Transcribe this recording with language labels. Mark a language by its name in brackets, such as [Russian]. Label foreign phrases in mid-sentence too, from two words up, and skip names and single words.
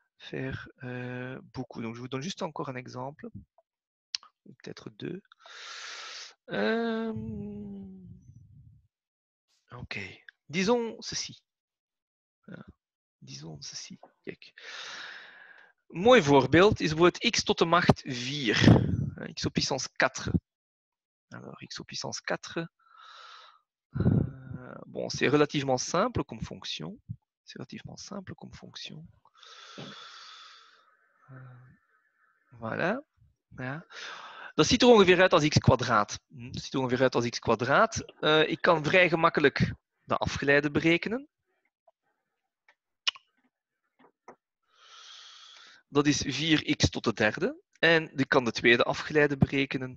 [French] faire beaucoup. Donc, je vous donne juste encore un exemple. Ou peut-être deux. Ok. Disons ceci. Disons ceci. [Dutch] Kijk. Mooi voorbeeld is bijvoorbeeld x tot de macht 4. [French] X op puissance 4. Alors, x op puissance 4. Bon, c'est relativement simple comme fonction. C'est relativement simple comme fonction. Voilà. [Dutch] Ja. Dat ziet er ongeveer uit als x kwadraat. Dat ziet er ongeveer uit als x kwadraat. Ik kan vrij gemakkelijk de afgeleide berekenen. Dat is 4x tot de derde. En ik kan de tweede afgeleide berekenen.